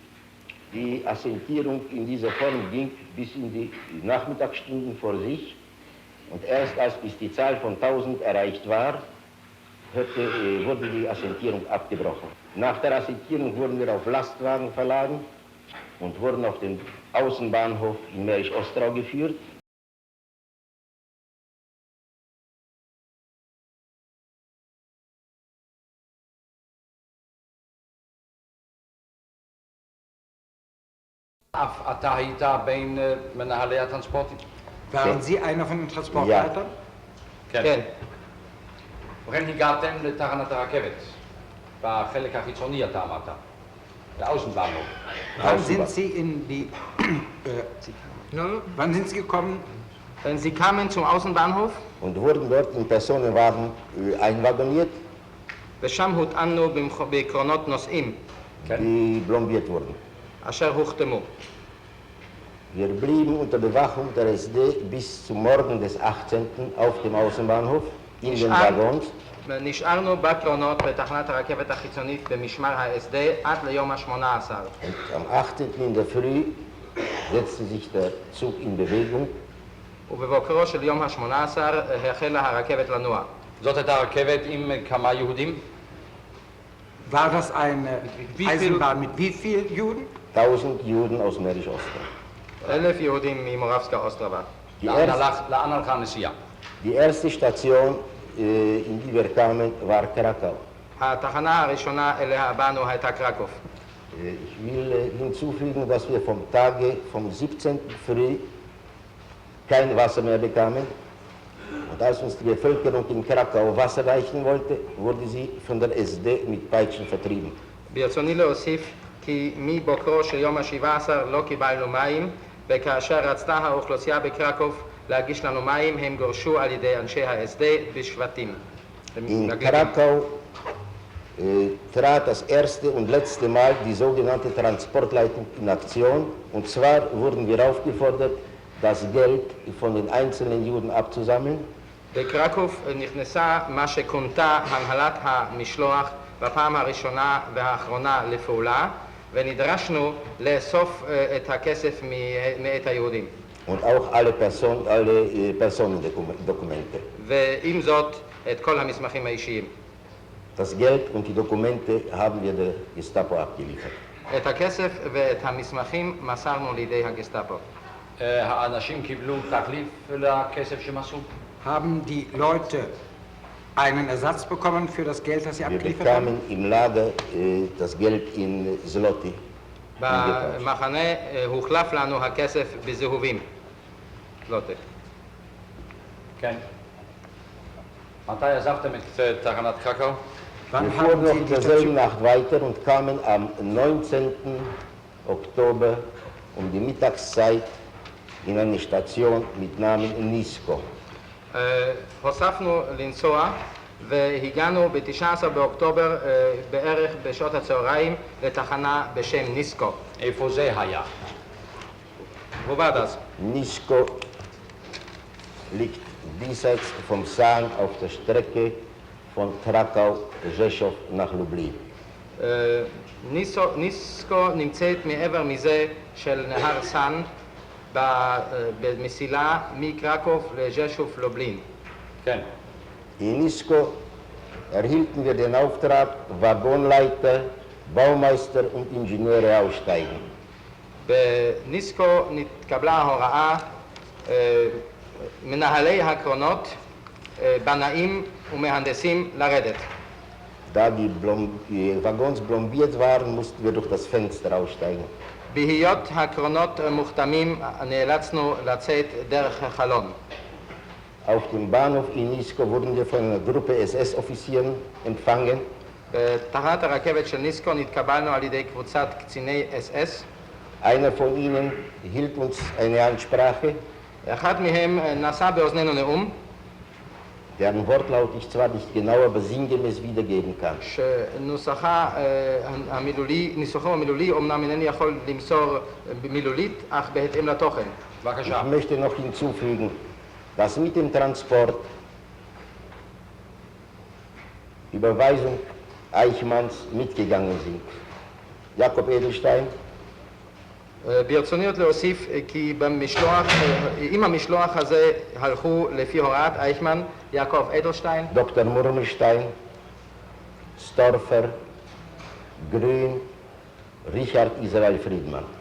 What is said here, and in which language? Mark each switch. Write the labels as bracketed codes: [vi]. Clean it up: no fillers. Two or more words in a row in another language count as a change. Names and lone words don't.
[de] Die Assentierung in dieser Form ging bis in die Nachmittagsstunden vor sich und erst als bis die Zahl von 1000 erreicht war, wurde die Assentierung abgebrochen. Nach der Assentierung wurden wir auf Lastwagen verladen und wurden auf den Außenbahnhof in Mährisch-Ostrau geführt. [he] אתה היית בין מנהלי הטרנספורטים? [de] Waren Sie einer von den Transportleitern? [he] כן. ובכן הגעתם לתחנת הרכבת. בחלק החיצוני אתה אמרת. לאוסנבאנהוף. [de] Wann sind Sie in die... wann sind Sie gekommen? Sie kamen zum Außenbahnhof. Und wurden dort in Personenwagen einwagoniert, [he] ושם הוטענו בקרונות נוסעים. [de] die blombiert wurden. [he] אשר הוחתמו. [de] Wir blieben unter Bewachung der SD bis zum Morgen des 18. auf dem Außenbahnhof in den Waggons. [he] נשארנו בקרונות בתחנת הרכבת החיצונית במשמר ה-SD עד ליום ה-18. [de] Und am 18. in der Früh setzte sich der Zug in Bewegung. [he] ובבוקרו של יום ה-18 החלה הרכבת לנוע. זאת הייתה רכבת עם כמה יהודים? [de] War das eine Eisenbahn mit wie vielen Juden? 1000 Juden aus Mährisch-Ostrau. [he] 1000 יהודים ממורבסקה אוסטרבה. לאן הלכה הנסיעה? [de] Die erste Station, in die wir kamen, war Krakau. [he] התחנה הראשונה אליה באנו הייתה קרקוב. [de] Ich will hinzufügen, dass wir vom Tage vom 17. Früh kein Wasser mehr bekamen. Und als uns die Bevölkerung in Krakau Wasser reichen wollte, wurde sie von der SD mit Peitschen vertrieben. [he] ברצוני להוסיף כי מבוקרו של יום ה-17 לא קיבלנו מים, וכאשר רצתה האוכלוסייה בקרקוב להגיש לנו מים, הם גורשו על ידי אנשי ה-SD בשבטים. [de] In Krakau trat das erste und letzte Mal die sogenannte Transportleitung in Aktion. Und zwar wurden wir aufgefordert, das Geld von den einzelnen Juden abzusammeln. [he] בקרקוב נכנסה מה שכונתה הנהלת המשלוח בפעם הראשונה והאחרונה לפעולה, ונדרשנו לאסוף את הכסף מאת היהודים. [de] Und auch alle Personendokumente. [he] ועם זאת, את כל המסמכים האישיים. [de] Das Geld und die Dokumente haben wir der Gestapo abgeliefert. [he] את הכסף ואת המסמכים מסרנו לידי הגסטאפו. האנשים קיבלו תחליף לכסף שמסרו? [de] Haben die Leute einen Ersatz bekommen für das Geld, das sie Wir abgeliefert haben? bekamen im Lager das Geld in Zloty. [he] במחנה הוחלף לנו הכסף בזהובים. זלוטי. כן. מתי עזבתם את תחנת קרקau? [de] Wann Wir haben fuhren noch Sie in die derselben Station? Nacht weiter und kamen am 19. Oktober um die Mittagszeit in eine Station mit Namen Nisko. [he] הוספנו לנסוע והגענו ב-19 באוקטובר בערך בשעות הצהריים לתחנה בשם ניסקו. איפה זה היה? ועובד אז. [de] Nisko liegt diesseits vom San auf der Strecke von Krakau-Rzeszow nach Lublin. [he] ניסקו נמצאת מעבר מזה של נהר סן במסילה מקרקוב לז'שוף לובלין. כן. [de] In Nisko erhielten wir den Auftrag, Waggonleiter, Baumeister und Ingenieure aussteigen. [he] בניסקו נתקבלה ההוראה, מנהלי הקרונות, בנאים ומהנדסים לרדת. [de] Da die Waggons blombiert waren, mussten wir durch das Fenster aussteigen. [he] בהיות הקרונות מוכתמים, נאלצנו לצאת דרך החלון. [de] Auf dem Bahnhof in Nisko wurden wir von einer Gruppe SS-Offizieren empfangen. [he] בתחנת הרכבת של ניסקו נתקבלנו על ידי קבוצת קציני SS. [de] Einer von ihnen hielt uns eine Ansprache, [he] אחד מהם נשא באוזנינו נאום, [de] deren Wortlaut ich zwar nicht genau, aber sinngemäß wiedergeben kann. [he] שניסוחו המילולי, אמנם אינני יכול למסור מילולית, אך בהתאם לתוכן. בבקשה. [de] Ich möchte noch hinzufügen, dass mit dem Transport Überweisung Eichmanns mitgegangen sind. Jakob Edelstein, [he] ברצוני עוד להוסיף כי עם המשלוח הזה הלכו לפי הוראת אייכמן, יעקב אדלשטיין, Dr. Murmelstein, Storfer, Grün, Richard Israel Friedman.